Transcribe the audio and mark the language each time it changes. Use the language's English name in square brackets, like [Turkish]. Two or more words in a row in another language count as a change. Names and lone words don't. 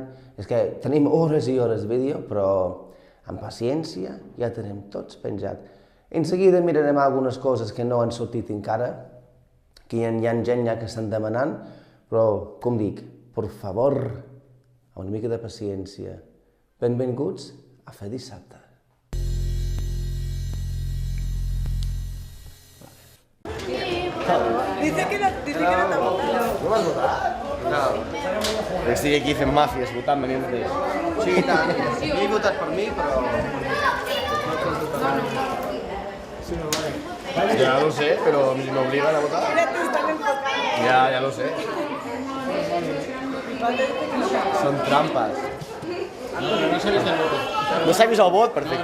[Catalan] És que tenim hores i hores de vídeo, però amb paciència ja tenim tots penjat. En seguida mirarem algunes coses que no han sortit encara, que hi ha gent ja que estan demanant, però, com dic, per favor, una mica de paciència. Benvinguts a Fer Dissabte. [Spanish] Dice que no te ha votado. [Catalan] No m'has votat? No. Estic aquí fent màfies, votant venint de... Sí, i tant. Jo he votat per mi, però... [Spanish] Ya lo sé, pero me obligan a votar. Mira, te están enfocando. Ya lo sé. Son trampas. No sabéis del voto. ¿No sabéis [Catalan] el vot? Perfecte.